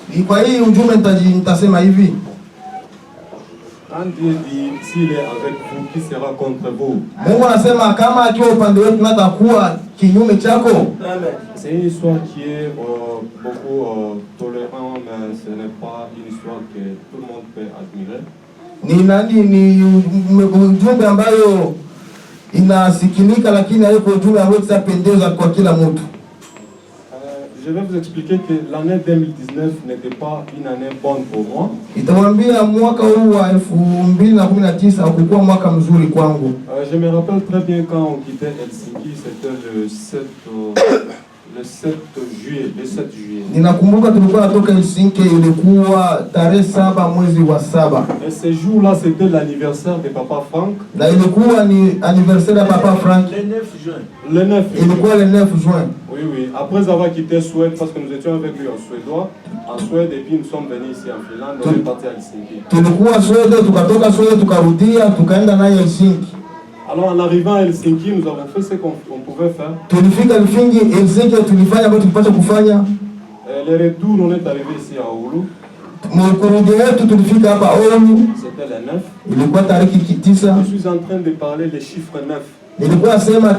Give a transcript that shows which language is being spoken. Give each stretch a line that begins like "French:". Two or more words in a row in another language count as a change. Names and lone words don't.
French: Quand Dieu dit s'il est avec vous, qui sera contre vous? C'est une histoire qui est beaucoup tolérante, mais ce n'est pas une histoire que tout le monde peut admirer.
Swahili: Ujumbe ambayo inasikilika lakini haiko ujumbe ambao utapendeza kwa kila mtu.
French: Je vais vous expliquer que l'année 2019 n'était pas une année bonne pour moi.
Swahili: Itawaambia mwaka huu wa 2019 hakukuwa mwaka mzuri kwangu.
French: Je me rappelle très bien quand on quittait Helsinki, c'était le 7 juillet.
Swahili: Ninakumbuka tulikuwa natoka Helsinki, ilikuwa tarehe 7 mwezi wa 7.
French: Et ce jour-là, c'était l'anniversaire de Papa Frank.
Swahili: Na ilikuwa ni
French: anniversaire de Papa Frank. Le 9 juin. Le 9. Ilikuwa le 9 juin. Oui, oui. Après avoir quitté Suède, parce que nous étions avec lui en Suède, et puis nous sommes venus ici en Finlande, on est parti à Helsinki.
Swahili: Tulikuwa Suède, tukatoka Suède, tukarudia, tukaenda naye Helsinki.
French: Alors en arrivant à Helsinki, nous avons fait ce qu'on pouvait faire. Le retour, on est arrivé ici à Oulu. C'était le 9. Je suis en train de parler des chiffres 9.